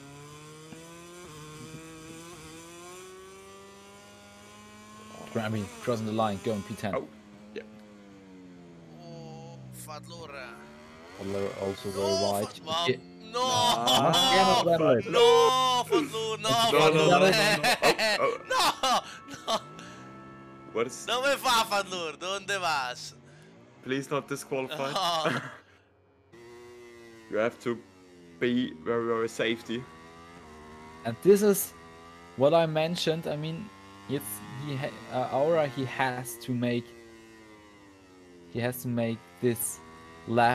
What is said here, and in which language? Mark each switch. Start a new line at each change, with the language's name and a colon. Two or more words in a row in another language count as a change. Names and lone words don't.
English: Grammy crossing the line, going P10. Oh, yeah. Oh, Fadlura. Also very wide. Yeah. No! Fadlur. No, Fadlur, no, no! What is...
Italian: Dove fa Fadlur?
Spanish: Donde vas?
English: Please not disqualified. Oh. You have to be very, very safety. And this is what I mentioned. I mean, it's Aura. He has to make this lap.